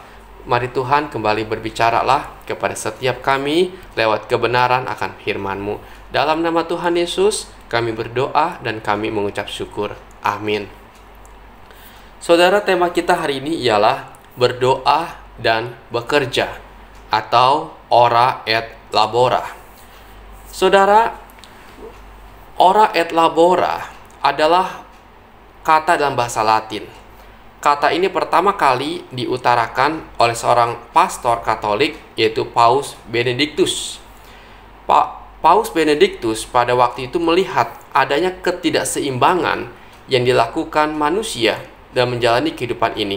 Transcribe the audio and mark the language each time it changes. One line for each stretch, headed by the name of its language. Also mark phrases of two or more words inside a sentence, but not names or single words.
Indonesian: Mari Tuhan kembali berbicaralah kepada setiap kami lewat kebenaran akan firman-Mu. Dalam nama Tuhan Yesus kami berdoa dan kami mengucap syukur. Amin. Saudara, tema kita hari ini ialah berdoa dan bekerja atau
Latin: ora et labora.
Indonesian: Saudara,
Latin: ora et labora
Indonesian: adalah kata dalam bahasa Latin. Kata ini pertama kali diutarakan oleh seorang pastor Katolik, yaitu Paus Benedictus. Paus Benedictus pada waktu itu melihat adanya ketidakseimbangan yang dilakukan manusia dan menjalani kehidupan ini.